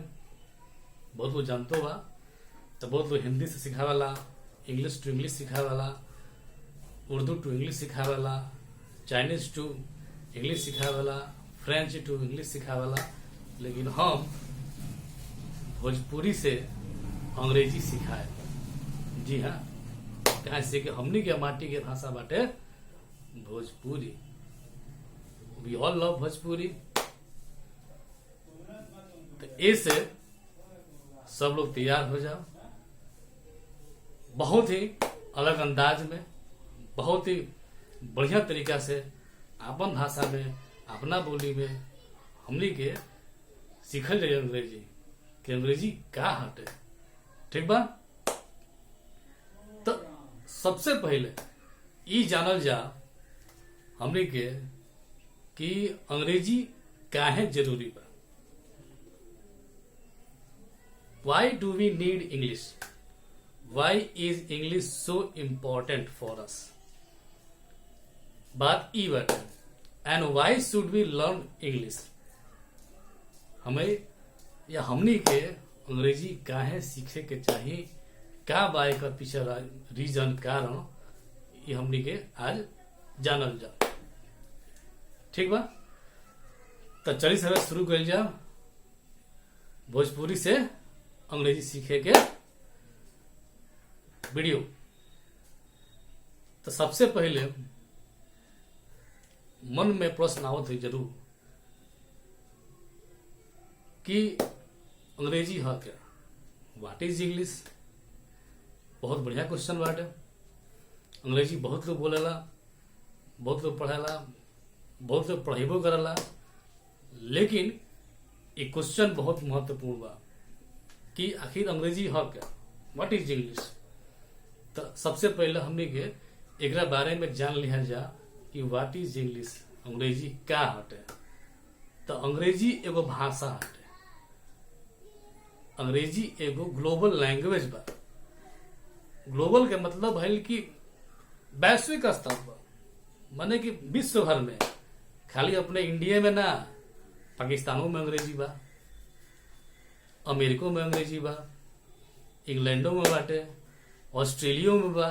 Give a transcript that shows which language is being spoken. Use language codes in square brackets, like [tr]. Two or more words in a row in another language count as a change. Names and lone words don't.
[bho] बहुत लोग जानतो बा, तो बहुत लोग हिंदी से सिखावेला, [en] English to English [bho] सिखावेला, [en] Urdu to English [bho] सिखावेला, [en] Chinese to English [bho] सिखावेला, [en] French to English [bho] सिखावेला। लेकिन हम भोजपुरी से अंग्रेजी सिखाए। जी हाँ, कहा से कि हमनी के माटी के भाषा बाटे भोजपुरी। [en] we all love Bhojpuri. [bho] तो ऐसे सब लोग तैयार हो जाओ। बहुत ही अलग अंदाज में, बहुत ही बढ़िया तरीका से अपन भाषा में, अपना बोली में हमनी के सीखल जाए अंग्रेजी कि अंग्रेजी का हटे, ठीक बा। तो सबसे पहले ई जानल जा हमनी के कि अंग्रेजी काहे जरूरी बा। [en] Why do we need English? Why is English so important for us? [bho] बात ई बात। [en] And why should we learn English? [bho] हमें या हमनी के अंग्रेजी काहे सीखे के चाहिए, का बाय का पीछे रीजन कारण ये हमनी के आज जानल जा, ठीक बा। तो चलिए सब शुरू कर जा भोजपुरी से अंग्रेजी सीखे के वीडियो। तो सबसे पहले मन में प्रश्न आवत है जरूर कि अंग्रेजी है क्या, [en] what is English. [bho] बहुत बढ़िया क्वेश्चन बाटे। अंग्रेजी बहुत लोग बोलेला, बहुत लोग पढ़ेला, बहुत लोग पढ़ेबो करेला, लेकिन ये क्वेश्चन बहुत महत्वपूर्ण बा कि आखिर अंग्रेजी है क्या, [en] what is English. [bho] तो सबसे पहले हमने के एकरा बारे में जान लिया जा कि [en] what is English, [bho] अंग्रेजी का हटे। तो अंग्रेजी एगो भाषा हटे। अंग्रेजी एगो [en] global language [bho] बा। ग्लोबल के मतलब है कि वैश्विक स्तर पर, माने कि विश्व भर में, खाली अपने इंडिया में ना, पाकिस्तानों में अंग्रेजी बा, अमेरिका में अंग्रेजी बा, इंग्लैंडो में बाटे, ऑस्ट्रेलिया में बा।